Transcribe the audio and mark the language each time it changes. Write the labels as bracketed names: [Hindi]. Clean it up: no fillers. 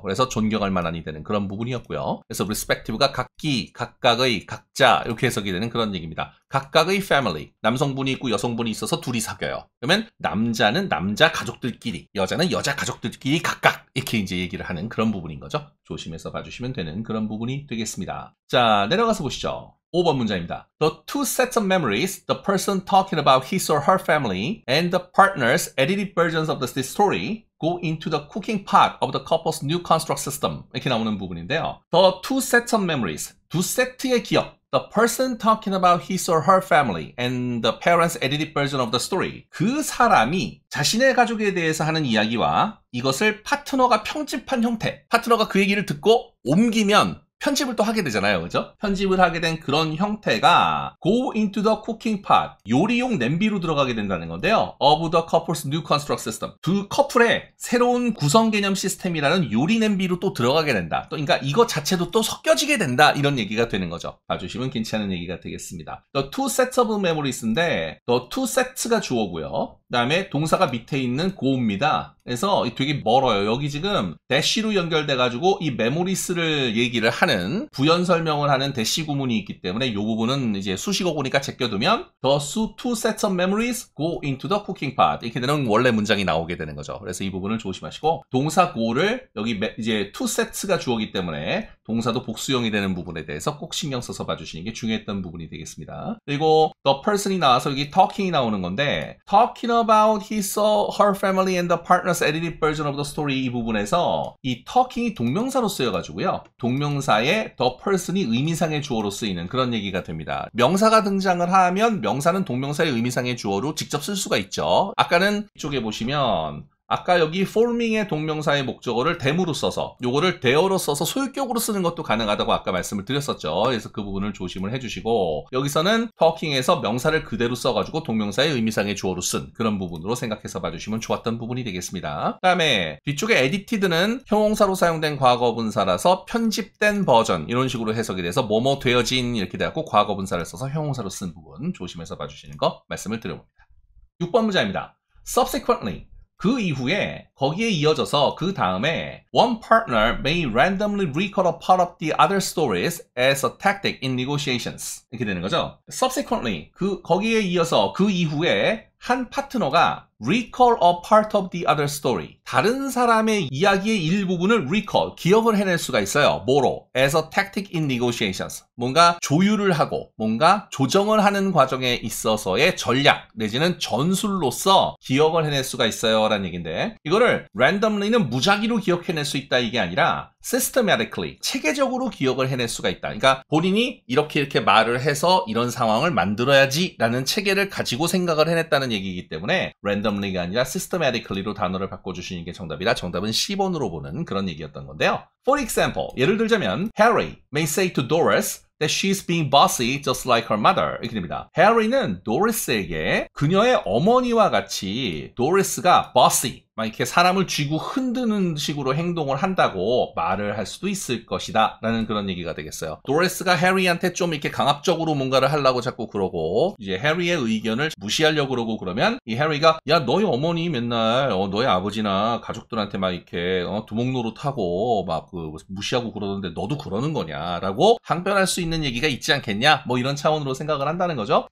[Korean] 그래서 존경할 만한이 되는 그런 부분이었고요. 그래서 respective가 각기, 각각의, 각자 이렇게 해석이 되는 그런 얘기입니다. 각각의 family, 남성분이 있고 여성분이 있어서 둘이 사귀어요. 그러면 남자는 남자 가족들끼리, 여자는 여자 가족들끼리 각각 이렇게 이제 얘기를 하는 그런 부분인 거죠. 조심해서 봐주시면 되는 그런 부분이 되겠습니다. 자, 내려가서 보시죠. 5번 문장입니다. [English] The two sets of memories, the person talking about his or her family and the partner's edited versions of this story go into the cooking pot of the couple's new construct system. [Korean] 이렇게 나오는 부분인데요. [English] The two sets of memories, [Korean] 두 세트의 기억. [English] The person talking about his or her family and the parent's edited version of the story. [Korean] 그 사람이 자신의 가족에 대해서 하는 이야기와 이것을 파트너가 편집한 형태. 파트너가 그 얘기를 듣고 옮기면 편집을 또 하게 되잖아요. 그죠? 편집을 하게 된 그런 형태가 [English] go into the cooking pot, [Korean] 요리용 냄비로 들어가게 된다는 건데요. [English] of the couple's new construct system. [Korean] 두 커플의 새로운 구성 개념 시스템이라는 요리 냄비로 또 들어가게 된다. 또 그러니까 이거 자체도 또 섞여지게 된다. 이런 얘기가 되는 거죠. 봐주시면 괜찮은 얘기가 되겠습니다. [English] The two sets of memories인데 the two sets가 주어고요. [Korean] 그 다음에 동사가 밑에 있는 go입니다. 그래서 되게 멀어요. 여기 지금 대시로 연결돼가지고 이 memories를 얘기를 하는 뒤에는 부연 설명을 하는 대시 구문이 있기 때문에 이 부분은 이제 수식어구니까 제껴두면 [English] The two sets of memories go into the cooking pot [Korean] 이렇게 되는 원래 문장이 나오게 되는 거죠. 그래서 이 부분을 조심하시고 동사 go를 여기 이제 two sets가 주어기 때문에 동사도 복수형이 되는 부분에 대해서 꼭 신경 써서 봐주시는 게 중요했던 부분이 되겠습니다. 그리고 the person이 나와서 여기 talking이 나오는 건데 [English] talking about his, her family and the partner's edited version of the story [Korean] 이 부분에서 이 talking이 동명사로 쓰여가지고요. 동명사에 the person이 의미상의 주어로 쓰이는 그런 얘기가 됩니다. 명사가 등장을 하면 명사는 동명사의 의미상의 주어로 직접 쓸 수가 있죠. 아까는 이쪽에 보시면 아까 여기 forming의 동명사의 목적어를 them으로 써서 요거를 there로 써서 소유격으로 쓰는 것도 가능하다고 아까 말씀을 드렸었죠. 그래서 그 부분을 조심을 해주시고 여기서는 talking에서 명사를 그대로 써가지고 동명사의 의미상의 주어로 쓴 그런 부분으로 생각해서 봐주시면 좋았던 부분이 되겠습니다. 그 다음에 뒤쪽에 edited는 형용사로 사용된 과거분사라서 편집된 버전 이런 식으로 해석이 돼서 뭐뭐 되어진 이렇게 돼갖고 과거분사를 써서 형용사로 쓴 부분 조심해서 봐주시는 거 말씀을 드려봅니다. 6번 문제입니다. [English] Subsequently [Korean] 그 이후에 거기에 이어져서 그 다음에 [English] one partner may randomly recall a part of the other stories as a tactic in negotiations [Korean] 이렇게 되는 거죠. Subsequently 거기에 이어서 그 이후에 한 파트너가 [English] recall a part of the other story [Korean] 다른 사람의 이야기의 일부분을 recall, 기억을 해낼 수가 있어요. 뭐로? [English] As a tactic in negotiations [Korean] 뭔가 조율을 하고 뭔가 조정을 하는 과정에 있어서의 전략 내지는 전술로서 기억을 해낼 수가 있어요 라는 얘기인데 이거를 randomly는 무작위로 기억해낼 수 있다 이게 아니라 systematically 체계적으로 기억을 해낼 수가 있다. 그러니까 본인이 이렇게 말을 해서 이런 상황을 만들어야지 라는 체계를 가지고 생각을 해냈다는 얘기이기 때문에 randomly가 아니라 systematically로 단어를 바꿔주시는 게 정답이라 정답은 10번으로 보는 그런 얘기였던 건데요. [English] For example, [Korean] 예를 들자면 [English] Harry may say to Doris that she's being bossy just like her mother [Korean] 이렇게 됩니다. 해리는 도리스에게 그녀의 어머니와 같이 도리스가 bossy 막 이렇게 사람을 쥐고 흔드는 식으로 행동을 한다고 말을 할 수도 있을 것이다 라는 그런 얘기가 되겠어요. 도리스가 해리한테 좀 이렇게 강압적으로 뭔가를 하려고 자꾸 그러고 이제 해리의 의견을 무시하려고 그러고 그러면 이 해리가 야 너희 어머니 맨날 너희 아버지나 가족들한테 막 이렇게 두목 노릇하고 막 무시하고 그러는데 너도 그러는 거냐 라고 항변할 수 있는 얘기가 있지 않겠냐 뭐 이런 차원으로 생각을 한다는 거죠.